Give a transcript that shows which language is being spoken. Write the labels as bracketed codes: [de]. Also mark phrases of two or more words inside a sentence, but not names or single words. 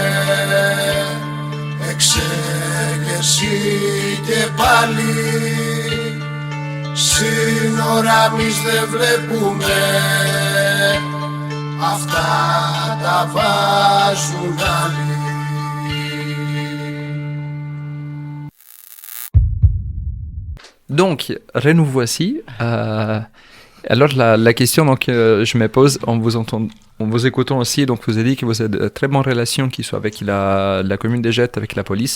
[el] Εξέγερση και πάλι. Σύνορα εμείς δεν βλέπουμε. Αυτά τα βάζουν άλλοι. [fr] Donc, nous voici. Alors, la question donc, je me pose en vous écoutant aussi. Donc, vous avez dit que vous avez de très bonnes relations, qui soient avec la commune des Jettes, avec la police.